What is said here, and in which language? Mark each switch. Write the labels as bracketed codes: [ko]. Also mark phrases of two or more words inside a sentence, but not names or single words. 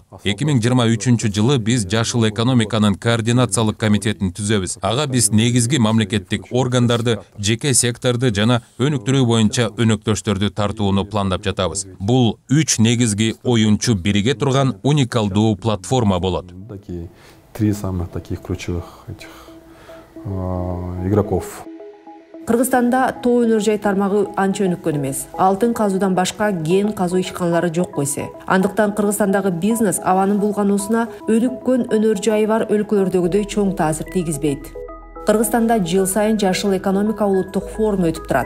[ky] 2023-жылы биз жашыл экономиканын координациялык комитетин түзөбүз. Ага биз негизги мамлекеттик орган жеке секторду жана өнүктүрүү боюнча өнөктөштөрдү тартууну пландап жатабыз. Бул 3 негизги оюнчу бириге турган уникалдуу платформа болот. [ru] 3 самых таких ключевых игроков. [ky] Кыргызстанда тоо өнөр жай тармагы анча өнүккөн эмес. Алтын казуудан башка кен казуу ишканалары жок койсе. Андыктан Кыргызстандагы бизнес абанын булгануусуна өнүккөн өнөр жайы бар өлкөлөрдөгүдөй чоң таасир тийгизбейт. Кыргызстанда жыл сайын жашыл экономика улуттук форуму өтүп турат.